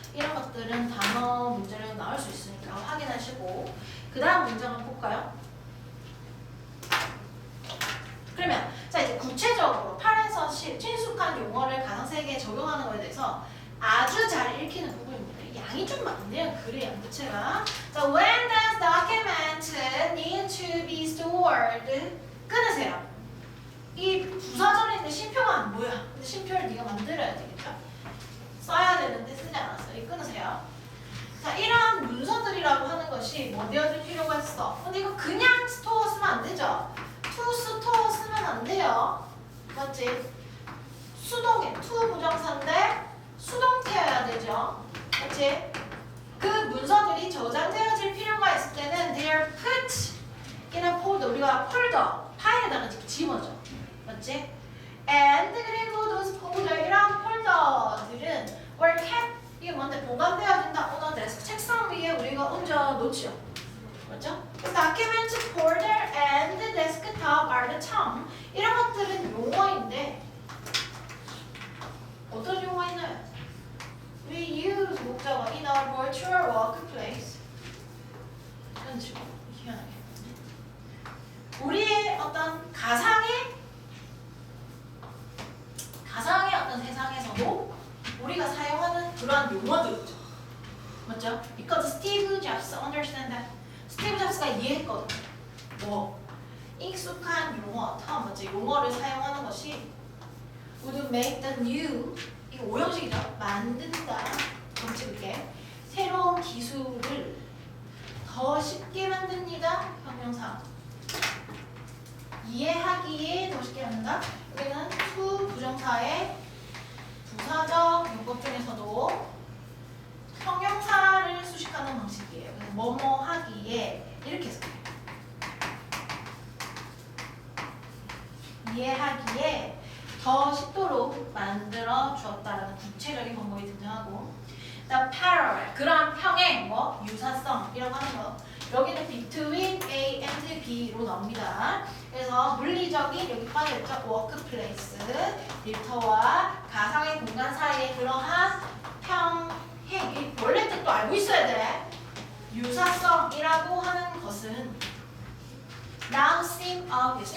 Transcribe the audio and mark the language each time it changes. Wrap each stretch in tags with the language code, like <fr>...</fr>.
<ko>이런 것들은 단어 문제로 나올 수 있으니까 확인하시고 그 다음 문제 한번 볼까요? 그러면 자 이제 구체적으로 8에서 10 친숙한 용어를 가상세계에 적용하는 거에 대해서 아주 잘 읽히는 부분입니다. 양이 좀 많네요. 글의 양 자체가. 자,</ko> <en>when does document need to be stored?</en> <ko>끊으세요. 이 부사절에 있는 쉼표가 안 보여. 근데 쉼표를 네가 만들어야 되겠죠? 써야 되는데 쓰지 않았어요. 이 끊으세요. 자, 이러한 문서들이라고 하는 것이 뭐 되어줄 필요가 있어. 근데 이거 그냥 스토어 쓰면 안 되죠? to 스토어 쓰면 안 돼요. 맞지? 수동에 to 부정사인데 수동태여야 되죠. 맞지? 그 문서들이 저장되어질 필요가 있을 때는</ko> <en>they are put in a folder.</en> <ko>우리가 폴더, 파일에다가 집어줘. 맞지?</ko> <en>and</en> <ko>그리고</ko> <en>those folder,</en> <ko>이런 폴더들은</ko> <en>were kept,</en> <ko>이게 뭔데? 보관되어진다.</ko> <en>on a desk.</en> <ko>책상 위에 우리가 얹어 놓지요. 맞죠?</ko> <en>Document, folder, and desktop are the term.</en> <ko>이런 것들은 용어인데 어떤 용어 있나요?</ko> <en>We use 목적어 in our virtual workplace.</en> <ko>이런 식으로 희한하게. 우리의 어떤 가상의 어떤 세상에서도 우리가 사용하는 그러한 용어들이죠. 맞죠?</ko> <en>Because Steve Jobs understand that.</en> <ko>스티브 잡스가 이해했거든. 뭐 익숙한 용어, 맞지? 용어를 사용하는 것이</ko> <en>would make the new</en> <ko>이거 오형식이죠. 만든다. 정치 있게 새로운 기술을 더 쉽게 만듭니다. 형용사. 이해하기에 더 쉽게 만든다. 여기는 to 부정사의 부사적 용법 중에서도 형용사를 수식하는 방식이에요. 뭐뭐 하기에 이렇게 해석해요. 이해하기에 더 쉽도록 만들어 주었다라는 구체적인 방법이 등장하고,</ko> <en>The parallel</en> <ko>그러한 평행, 뭐 유사성이라고 하는 거. 여기는</ko> <en>between A and B</en> <ko>로 나옵니다. 그래서 물리적인 여기 빠져있죠. workplace, 일터와 가상의 공간 사이의 그러한 평행, 원래 뜻도 알고 있어야 돼. 유사성이라고 하는 것은</ko> <en>now seem obvious.</en>